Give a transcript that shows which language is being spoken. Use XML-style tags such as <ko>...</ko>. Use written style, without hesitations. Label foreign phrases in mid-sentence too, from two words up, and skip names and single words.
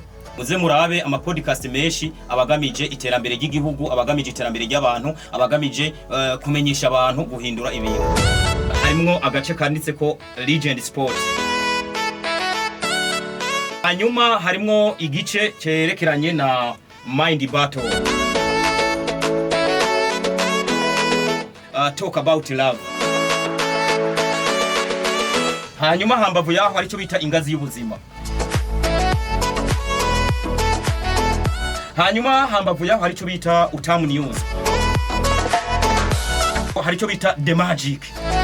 <rn>Muze murabe ama podcast menshi abagamije iterambere ry'igihugu, abagamije iterambere ry'abantu, abagamije kumenyesha abantu guhindura ibintu. Harimo agace kanditse ko Legend Sports. Hanyuma harimo igice cerekeranye na Mind Battle.</rn> <en>Talk about love.</en> <rn>Hanyuma hambavu yaho hari cyo bita ingazi y'ubuzima. Hanyuma hambavu yaho hari cyo bita Utamu News. Hari cyo bita The Magic.</rn>